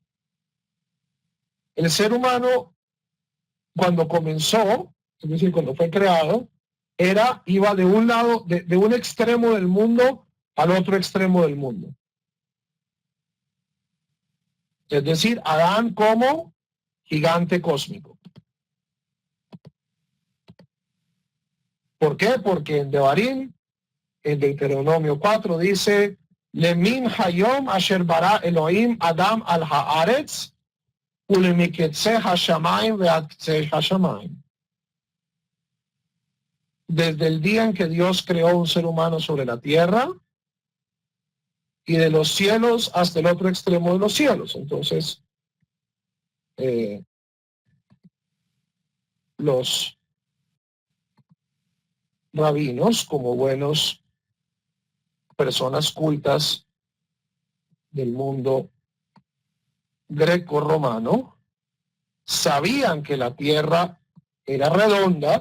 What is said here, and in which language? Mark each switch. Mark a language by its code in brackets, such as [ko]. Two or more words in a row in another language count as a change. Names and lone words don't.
[es] El ser humano, cuando comenzó, es decir, cuando fue creado, iba de un lado, de un extremo del mundo al otro extremo del mundo. Es decir, Adán como gigante cósmico. ¿Por qué? Porque en Devarim, en Deuteronomio 4, dice, [he] למן היום אשר ברא אלהים אדם על הארץ ולמקצה השמים ועד קצה השמים. [es] desde el día en que Dios creó un ser humano sobre la tierra y de los cielos hasta el otro extremo de los cielos. Entonces, los rabinos, como buenos personas cultas del mundo greco-romano, sabían que la tierra era redonda.